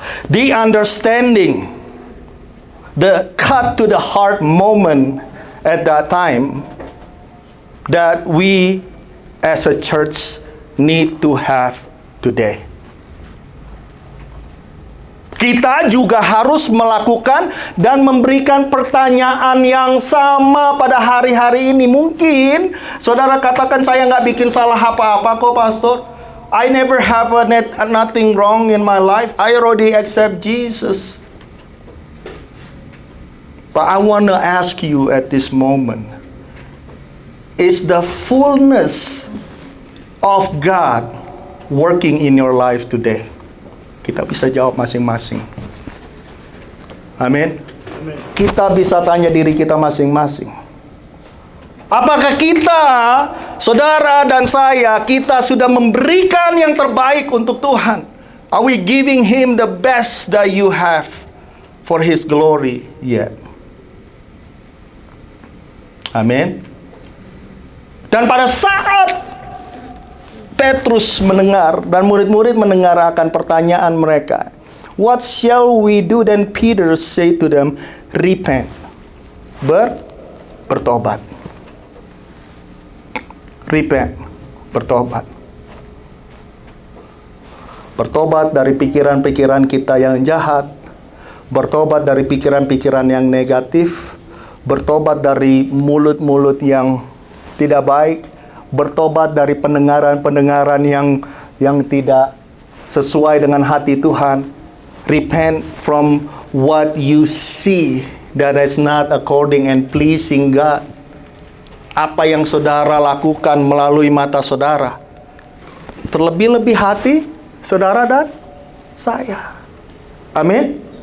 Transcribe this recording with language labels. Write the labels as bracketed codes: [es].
[en] The understanding the cut to the heart moment at that time that we as a church need to have today. [id] Kita juga harus melakukan dan memberikan pertanyaan yang sama pada hari-hari ini. Mungkin saudara katakan, saya nggak bikin salah apa-apa kok, Pastor. [en] I never have nothing wrong in my life. I already accept Jesus. But I want to ask you at this moment, is the fullness of God working in your life today? [id] Kita bisa jawab masing-masing. Amin. Kita bisa tanya diri kita masing-masing. Apakah kita, saudara dan saya, kita sudah memberikan yang terbaik untuk Tuhan? [en] Are we giving Him the best that you have for His glory yet? [id] Amin. Dan pada saat Petrus mendengar dan murid-murid mendengar akan pertanyaan mereka, [en] what shall we do? Then Peter say to them, repent. [id] Bertobat. [en] Repent. [id] Bertobat. Bertobat dari pikiran-pikiran kita yang jahat. Bertobat dari pikiran-pikiran yang negatif. Bertobat dari mulut-mulut yang tidak baik. Bertobat dari pendengaran-pendengaran yang tidak sesuai dengan hati Tuhan. [en] Repent from what you see that is not according and pleasing God. [id] Apa yang saudara lakukan melalui mata saudara, terlebih-lebih hati saudara dan saya. Amin.